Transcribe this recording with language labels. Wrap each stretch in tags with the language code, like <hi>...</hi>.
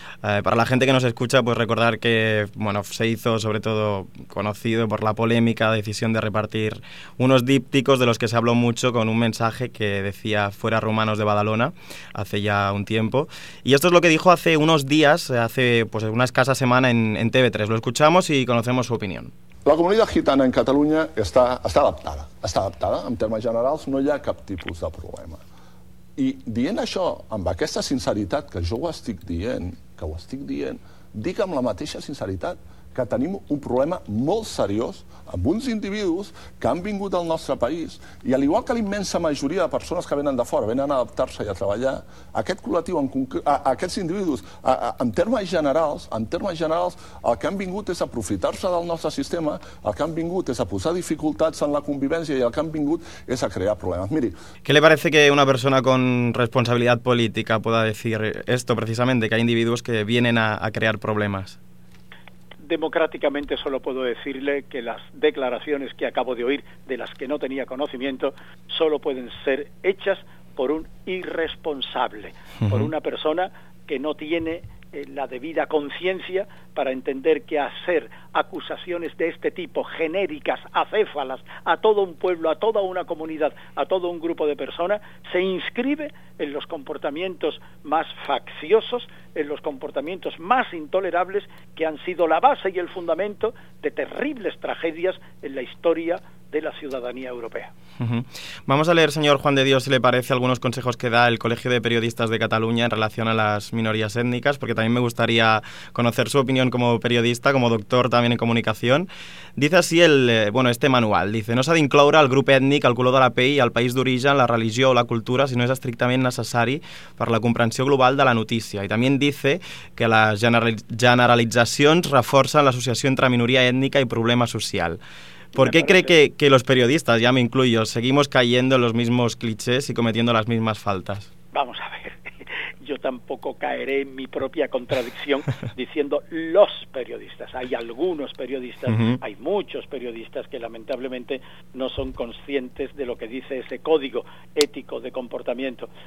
<es>Para la gente que nos escucha, pues recordar que, bueno, se hizo sobre todo conocido por la polémica decisión de repartir unos dípticos de los que se habló mucho, con un mensaje que decía "fuera rumanos de Badalona" hace ya un tiempo. Y esto es lo que dijo hace unos días, hace pues una escasa semana en TV3. Lo escuchamos y conocemos su opinión. La comunidad gitana en Cataluña está adaptada. Está adaptada, en términos generales</es> <ca>no hi ha cap tipus de problema. I dient això amb aquesta sinceritat, que jo ho estic dient, que ho estic dient, dic amb la mateixa sinceritat que tenim un problema molt seriós amb uns individus que han vingut al nostre país, i al igual que la immensa majoria de persones que venen de fora, venen a adaptar-se i a treballar, aquest col·lectiu, aquests individus, en termes generals, el que han vingut és aprofitar-se del nostre sistema, el que han vingut és a posar dificultats en la convivència i el que han vingut és a crear problemes. Miri.</ca> <es>¿Qué le parece que una persona con responsabilidad política pueda decir esto precisamente, que hay individuos que vienen a crear problemas? Democráticamente solo puedo decirle que las declaraciones que acabo de oír, de las que no tenía conocimiento, solo pueden ser hechas por un irresponsable, por una persona que no tiene la debida conciencia para entender que hacer acusaciones de este tipo, genéricas, acéfalas, a todo un pueblo, a toda una comunidad, a todo un grupo de personas, se inscribe en los comportamientos más facciosos, en los comportamientos más intolerables, que han sido la base y el fundamento de terribles tragedias en la historia de la ciudadanía europea. Vamos a leer, señor Juan de Dios, si le parece, algunos consejos que da el Colegio de Periodistas de Cataluña en relación a las minorías étnicas, porque también me gustaría conocer su opinión como periodista, como doctor también en comunicación. Dice así este manual, dice:</es> <ca>no s'ha d'incloure el grup ètnic, el color de la pell, el país d'origen, la religió o la cultura, si no és estrictament necessari per la comprensió global de la notícia. I també dice que les generalitzacions reforcen l'associació entre minoria ètnica i problema social.</ca> <es>¿Por qué cree que los periodistas, ya me incluyo, seguimos cayendo en los mismos clichés y cometiendo las mismas faltas? Vamos a ver, yo tampoco caeré en mi propia contradicción diciendo los periodistas. Hay algunos periodistas, hay muchos periodistas que lamentablemente no son conscientes de lo que dice ese código ético de comportamiento.</es>